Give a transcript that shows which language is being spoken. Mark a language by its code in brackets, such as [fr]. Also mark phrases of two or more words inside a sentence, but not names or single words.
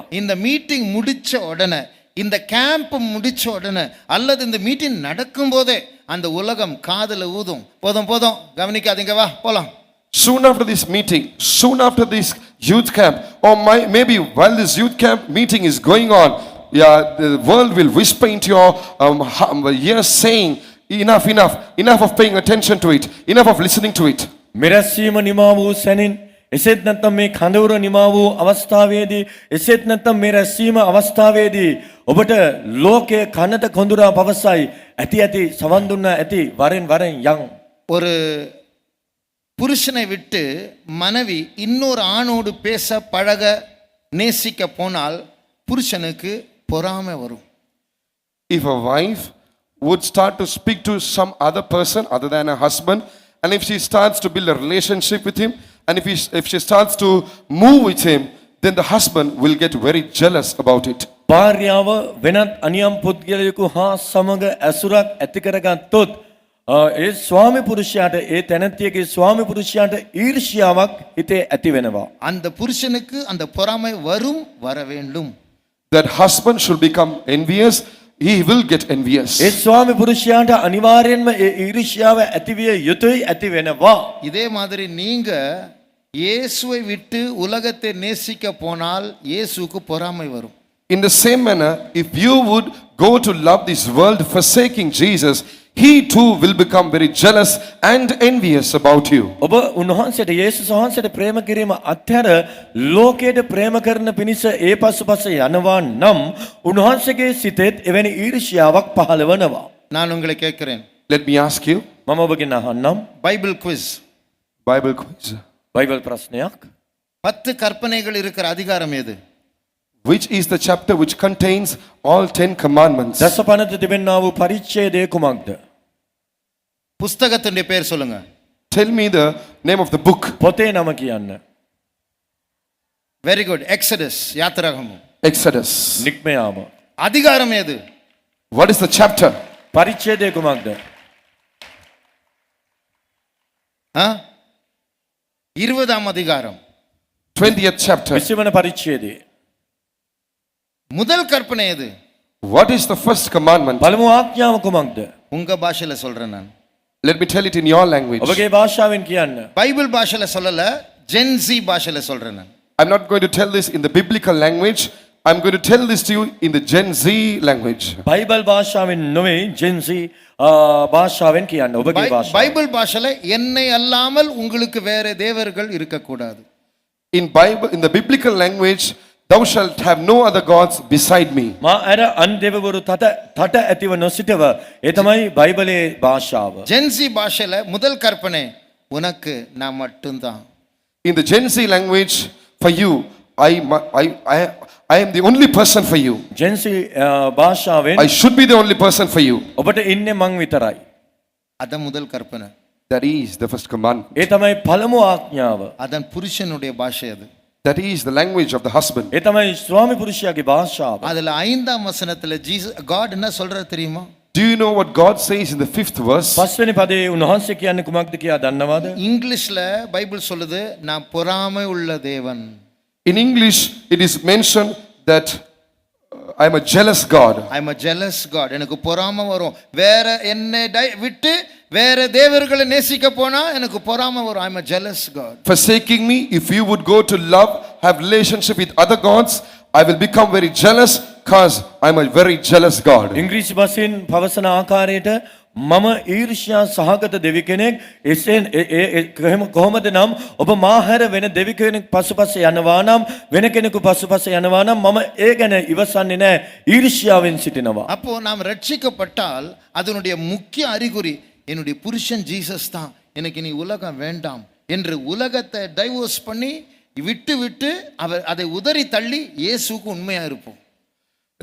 [ta] இந்த மீட்டிங் முடிச்ச உடனே, இந்த கேம்ப் முடிச்ச உடனே, அல்லது இந்த மீட்டிங் நடக்கும் போதே அந்த உலகம் காதுல ஊதும். போதும் போதும் கவனிக்காதீங்க, வா போலாம். [en] Soon after this meeting, soon after this youth camp, or maybe while this youth camp meeting is going on, yeah, the world will whisper into your ears saying, enough, enough, enough of paying attention to it, enough of listening to it. [si] මෙරැස්වීම නිමා වූ සැනින් එසේත් නැත්නම් මේ කඳවුර නිමා වූ අවස්ථාවේදී එසේත් නැත්නම් මේ රැස්වීම අවස්ථාවේදී ඔබට ලෝකයේ කනට කොඳුරා පවසයි ඇති ඇති සවන් දුන්නා ඇති වරෙන් වරෙන් යන්. [ta] ஒரு புருஷனை விட்டு மனைவி இன்னொரு ஆணோடு பேச பழக நேசிக்க போனால் புருஷனுக்கு பொறாமை வரும். [en] If a wife would start to speak to some other person other than her husband, and if she starts to build a relationship with him, and if she starts to move with him, then the husband will get very jealous about it. [si] භාර්යාව වෙනත් අනියම් පුද්ගලයෙකු හා සමග ඇසුරක් ඇති කරගත්තොත් ඒ ස්වාමි පුරුෂයාට ඒ තැනැත්තියගේ ස්වාමි පුරුෂයාට ඊර්ෂ්‍යාවක් හිතේ ඇති වෙනවා. [ta] அந்த புருஷனுக்கு அந்த பொறாமை வரும், வர வேண்டும். [en] That husband should become envious, he will get envious. [si] ඒ ස්වාමි පුරුෂයාට අනිවාර්යෙන්ම ඒ ඊර්ෂ්‍යාව ඇතිවිය යුතුයි ඇති වෙනවා. [ta] இதே மாதிரி நீங்க இயேசுவை விட்டு உலகத்தை நேசிக்க போனால் இயேசுவுக்கு பொறாமை வரும். [en] In the same manner, if you would go to love this world forsaking Jesus, he too will become very jealous and envious about you. [si] ඔබ උන්වහන්සේට යේසුස් වහන්සේට ප්‍රේම කිරීම අත්හැර ලෝකයට ප්‍රේම කරන පිණිස ඒ පසුපස යනවා නම් උන්වහන්සේගේ සිතෙත් එවැනි ඊර්ෂ්‍යාවක් පහළ වෙනවා. [ta] நான் உங்களை கேட்கிறேன், [en] Let me ask you, [si] මම ඔබගෙන් අහන්නම් [en] Bible quiz. Bible quiz. [si] බයිබල් ප්‍රශ්නයක්. [ta] 10 கற்பனைகள் இருக்கிற அதிகாரம் எது? [en] Which is the chapter which contains all 10 commandments? [si] දසපනත තිබෙනා වූ පරිච්ඡේදය කුමක්ද? [ta] புஸ்தகத்தினுடைய பேர் சொல்லுங்க. [en] Tell me the name of the book. [si] පොතේ නම කියන්න. [en] very good. [ta] எக்ஸடஸ், யாத்திராகமம். [en] Exodus. [si] නික්මයාම. [ta] அதிகாரம் எது? [en] What is the chapter? [si] පරිච්ඡේදය කුමක්ද? [ta] 20ஆம் அதிகாரம். [en] 20th chapter. [si] 20 වන පරිච්ඡේදය. [ta] முதல் கற்பனை எது? [en] What is the first commandment? [si] පළමු ආඥාව කුමක්ද? [ta] உங்க பாஷையில சொல்றேன் நான். [en] Let me tell it in your language. [si] ඔබගේ භාෂාවෙන් කියන්න. [ta] பைபிள் பாஷையில சொல்லல, ஜென்சி பாஷையில சொல்றேன் நான். [en] I'm not going to tell this in the biblical language. I'm going to tell this to you in the Gen Z language. [si] බයිබල් භාෂාවෙන් නොවේ ජෙන්සි භාෂාවෙන් කියන්න. ඔබගේ භාෂාව. [ta] பைபிள் பாஷையில என்னை அல்லாமல் உங்களுக்கு வேற தேவர்கள் இருக்கக்கூடாது. [en] In the biblical language, thou shalt have no other gods beside me. [si] මා අර අන් දෙවිවරු තට ඇතිව නොසිටව. ඒ තමයි බයිබලේ භාෂාව. [ta] ஜென்சி பாஷையில முதல் கற்பனை உனக்கு நான் மட்டும்தான். [en] In the Gen Z language, for you, I am the only person for you. [si] ජෙන්සි භාෂාවෙන් [en] I should be the only person for you. [si] ඔබට ඉන්නේ මං විතරයි. [ta] அதான் முதல் கற்பனை. [en] That is the first commandment. [si] ඒ තමයි පළමු ආඥාව. [ta] அதன் புருஷனுடைய பாஷை அது. [en] That is the language of the husband. [si] ඒ තමයි ස්වාමි පුරුෂයාගේ භාෂාව. [ta] அதுல 5ஆம் வசனத்துல God என்ன சொல்றாரு தெரியுமா? [en] Do you know what God says in the 5th verse? [si] පස්වෙනි පදේ උන්වහන්සේ කියන්නේ කුමක්ද කියලා දන්නවද? [ta] இங்கிலீஷ்ல பைபிள் சொல்லுது, நான் பொறாமை உள்ள தேவன். [en] In English, it is mentioned that I am a jealous God. I am a jealous God. [ta] எனக்கு பொறாமை வரும். வேற என்னை விட்டு வேற தேவர்களை நேசிக்க போனா எனக்கு பொறாமை வரும். [en] I am a jealous God. Forsaking me, if you would go to love, have relationship with other gods, I will become very jealous because I am a very jealous God. [si] ඉංග්‍රීසි භාෂෙන් පවසන ආකාරයට මම ඊර්ෂ්‍යා සහගත දෙවි කෙනෙක්. එසේ කොහොමද නම් ඔබ මා හැර වෙන දෙවි කෙනෙක් පසුපස යනවා නම් වෙන කෙනෙකු පසුපස යනවා නම් මම ඒ ගැන ඉවසන්නේ නැහැ. ஈர்ஷ்யாවෙන් සිටිනවා. [ta] அப்போ நாம் ரட்சிக்கப்பட்டால் அதனுடைய முக்கிய அறிகுறி என்னுடைய புருஷன் ஜீசஸ் தான், எனக்கு நீ உலகம் வேண்டாம் என்று உலகத்தை டைவோர்ஸ் பண்ணி விட்டு விட்டு அதை உதறி தள்ளி இயேசுவுக்கு உண்மையா இருப்போம்.